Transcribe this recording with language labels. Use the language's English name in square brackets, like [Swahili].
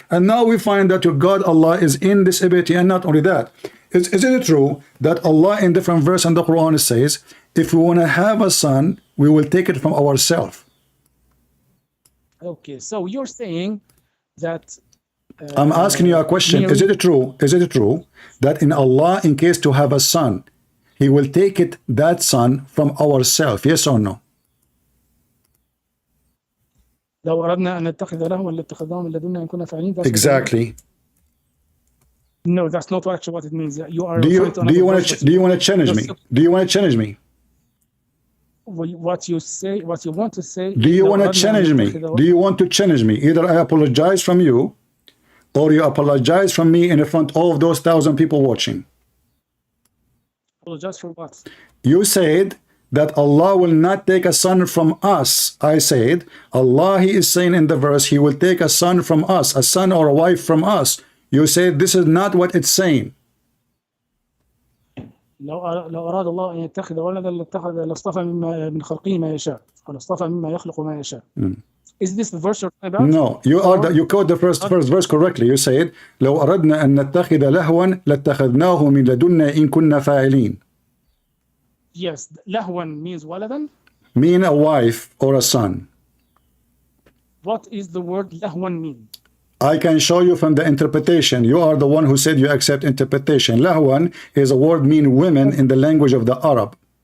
[English] And now we find that your God Allah is in this ability. And not only that, is it true that Allah in different verse in the Quran says, if we want to have a son, we will take it from ourselves? Okay, so you're saying that I'm asking you a question. Is it true? Is it true that in Allah, in case to have a son, he will take it, that son, from ourselves? Yes or no? [Arabic] لو أردنا أن نتخذ لهوا لاتخذناه من لدنا إن كنا فاعلين. [English] Exactly. No, that's not actually what it means. You are. Do you want to challenge me? Do you want to challenge me? What you say, what you want to say. Do you want to challenge me? Do you want to challenge me? Either I apologize from you, or you apologize from me in front of those 1,000 people watching. Apologize for what? You said that Allah will not take a son from us. I said, Allah, he is saying in the verse, he will take a son from us, a son or a wife from us. You said this is not what it's saying. [Arabic] لو أراد الله أن يتخذ ولدا لاصطفى من خلقه ما يشاء أو لاصطفى مما يخلق ما يشاء. [English] Is this the verse you're talking about? No, you quote the first verse correctly. You said [Arabic] لو أردنا أن نتخذ لهوا لاتخذناه من لدنا إن كنا فاعلين. [English] Yes, lahwan means waladan. Mean a wife or a son. What is the word lahwan mean? I can show you from the interpretation. You are the one who said you accept interpretation. Lahwan is a word mean women in the language of the Arab.